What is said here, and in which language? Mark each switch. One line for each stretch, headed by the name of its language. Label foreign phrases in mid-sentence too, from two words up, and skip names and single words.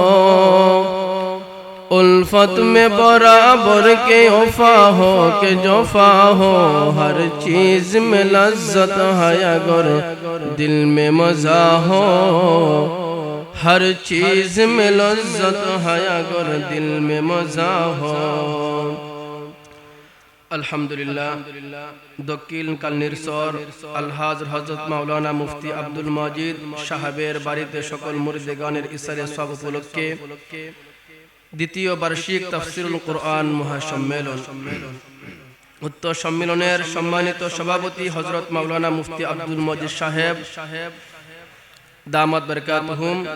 Urdu: الفت میں برابر کے وفا ہو کہ جفا ہو ہر چیز میں لذت ہے اگر دل میں مزہ ہو ہر چیز میں لذت ہے اگر دل میں مزہ ہو
Bangla: আলহামদুলিল্লাহ দক্ষিণ কালনিরসর আলহাজ হযরত মাওলানা মুফতি আব্দুল মাজিদ সাহেবের বাড়িতে সকল মুরিদগানের ইসারে সব উপলক্ষে দ্বিতীয় বার্ষিক তাফসীরুল কুরআন মহাসম্মেলন উক্ত সম্মেলনের সম্মানিত সভাপতি হযরত মাওলানা মুফতি আব্দুল মাজিদ সাহেব
Arabic: دامت بركاتهم